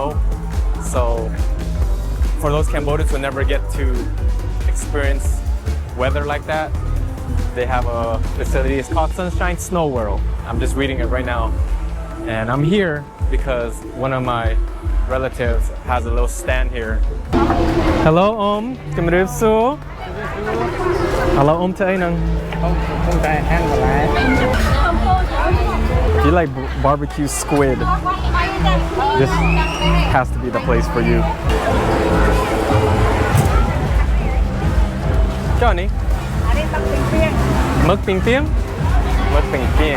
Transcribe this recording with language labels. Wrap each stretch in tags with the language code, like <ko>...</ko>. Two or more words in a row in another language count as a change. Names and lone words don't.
<en>So for those Cambodians who never get to experience weather like that, they have a facility. It's called Sunshine Snow World. I'm just reading it right now, and I'm here because one of my relatives has a little stand here.</en> <km>Hello អ៊ំជំរាបសួរឥឡូវអ៊ំធ្វើអីហ្នឹង ខ្ញុំតែហាងបន្លែ</km> <en>If you like barbecue squid, this has to be the place for you. Johnny?</en> <vi>Mực ping pieng? Mực ping pieng.</vi>